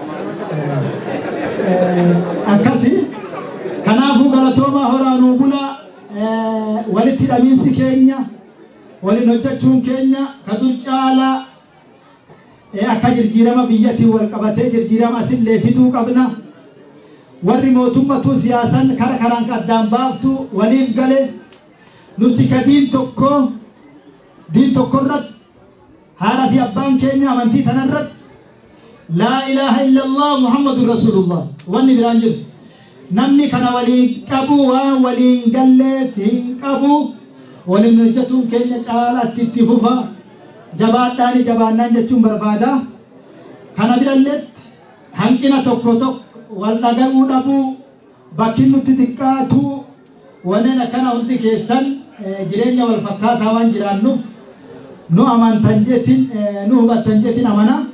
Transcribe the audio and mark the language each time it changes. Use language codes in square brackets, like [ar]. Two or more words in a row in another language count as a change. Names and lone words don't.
[om] akkasi kanaafuu galatoomaa horaanuu bula walitti hidhamiinsi keenya waliin hojjechuun keenya ka dur caalaa akka jirjiirama biyyattiin wal qabatee jirjiirama asillee fiduu qabna warri mootummatu siyaasan kara karaan addaan baaftu waliif gale nuti ka diin tokkorratti haadha fi abbaan keenya amantii tanarratti [ar] لا إله إلا الله محمد رسول الله [om] wanni biraan jirtu namni kana waliin qabu waan waliin galleef hin qabu waliin hojjetuun keenya caalaatti itti fufa jabaadhaani jabaannaan jechuun barbaada kana biralleetti hanqina tokko wal dhaga'uu dhabuu bakki nuti xiqqaatu wanneen akkana hundi keessan jireenya wal fakkaataa waan jiraannuuf nu amantan jetin nu hubattan jetin amana